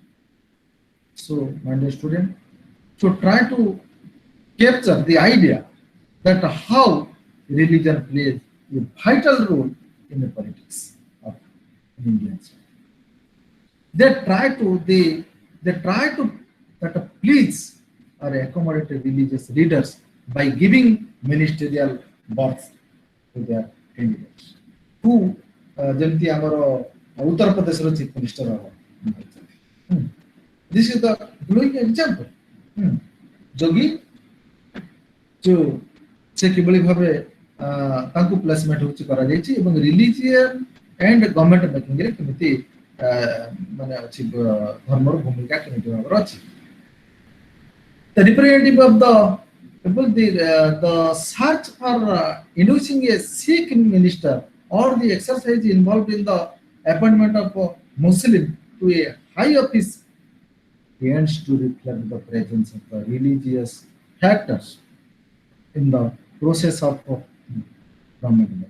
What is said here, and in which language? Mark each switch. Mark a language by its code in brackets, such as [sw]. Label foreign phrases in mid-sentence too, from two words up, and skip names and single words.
[en] So, my dear student, so try to capture the idea that how religion plays a vital role in the politics of Indians. They try to that please or accommodate religious leaders by giving ministerial birth to their candidates. Who [or] ଯେମିତି ଆମର ଉତ୍ତର ପ୍ରଦେଶର [en] chief minister this is the glowing example. [or] ଯୋଗୀ ସେ କିଭଳି ଭାବେ ତାଙ୍କୁ ପ୍ଲେସମେଣ୍ଟ ହେଉଛି କରାଯାଇଛି ଏବଂ [en] religion and government making [or] କେମିତି ମାନେ ଅଛି ଧର୍ମର ଭୂମିକା କେମିତି ଭାବରେ ଅଛି. [en] The representative of the people, the search for inducing a Sikh minister or the exercise involved in the appointment of a Muslim to a high office tends to reflect the presence of the religious factors in the process of government.